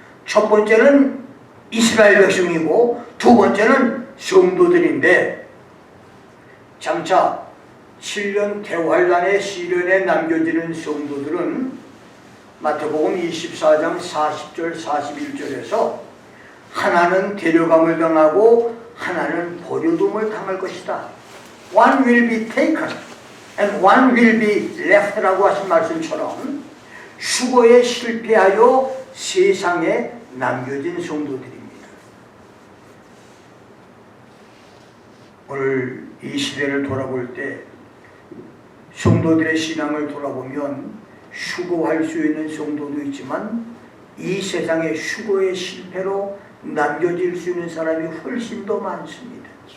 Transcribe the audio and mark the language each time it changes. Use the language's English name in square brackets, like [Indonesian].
[Korean] 첫 번째는 이스라엘 백성이고 두 번째는 성도들인데, 장차 7년 대환란의 시련에 남겨지는 성도들은 마태복음 24장 40절 41절에서 하나는 데려감을 당하고 하나는 버려둠을 당할 것이다. [English] One will be taken and one will be left [Korean] 라고 하신 말씀처럼 수고에 실패하여 세상에 남겨진 성도들입니다. 오늘 이 시대를 돌아볼 때 성도들의 신앙을 돌아보면 수고할 수 있는 성도도 있지만 이 세상의 수고의 실패로 남겨질 수 있는 사람이 훨씬 더 많습니다.